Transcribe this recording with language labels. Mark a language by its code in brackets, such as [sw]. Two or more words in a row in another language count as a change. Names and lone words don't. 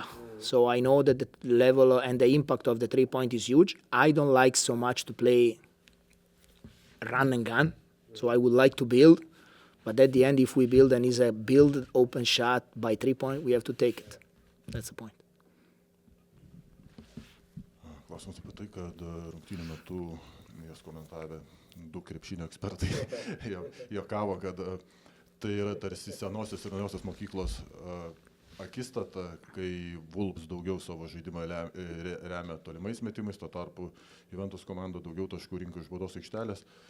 [en] So I know that the level and the impact of the 3-point is huge. I don't like so much to play run and gun. So I would like to build. But at the end, if we build and it's a build open shot by 3-point, we have to take it. That's the point. [lt] Klausimas apie tai, kad rungtynių metu jas komentavę du krepšinio ekspertai juokavo, kad tai yra tarsi senosios ir naujosios mokyklos akistata, kai Wolves daugiau savo žaidimą remia tolimais metimais, tuo tarpu Juventus komanda daugiau taškų rinko iš baudos aikštelės.